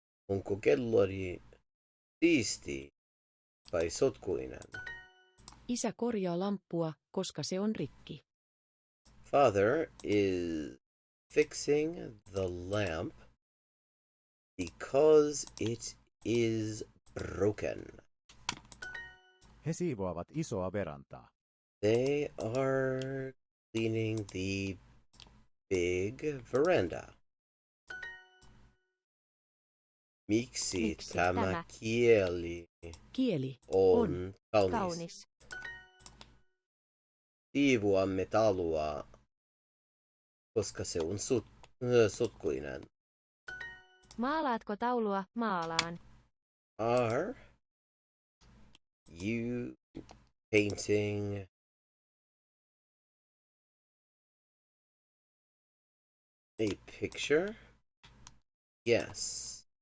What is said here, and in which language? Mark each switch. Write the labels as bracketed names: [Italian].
[Finnish] Onko kellari siisti vai sotkuinen? Isä korjaa lamppua, koska se on rikki. [English] Father is fixing the lamp because it is broken. [Finnish] He siivoavat isoa verantaa. [English] They are cleaning the big veranda. [Finnish] Miksi tämä kieli on kaunis? Siivoamme taloa, koska se on sotkuinen. Maalaatko taulua? Maalaan. [English] Are you painting a picture? Yes.